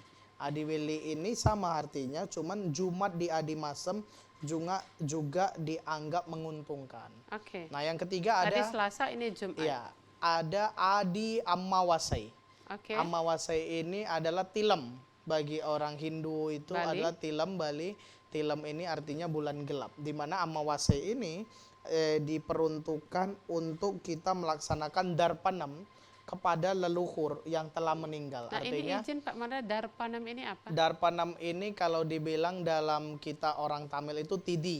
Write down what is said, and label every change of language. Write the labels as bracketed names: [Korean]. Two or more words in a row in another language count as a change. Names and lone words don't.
[Indonesian] Adi Weli ini sama artinya, cuman Jumat di Adi Masem juga dianggap menguntungkan. Oke. Nah, yang ketiga Tadi ada Selasa, ini Jumat. ya, ada Adi Amawasai. Oke. Amawasai ini adalah tilem. Bagi orang Hindu itu Bali. adalah tilem Bali. Tilem ini artinya bulan gelap. Di mana Amawasai ini diperuntukkan untuk kita melaksanakan darpanam kepada leluhur yang telah meninggal. Nah, ini Artinya izin Pak Mada, Darpanam ini apa? darpanam ini kalau dibilang dalam kita orang Tamil itu tidi.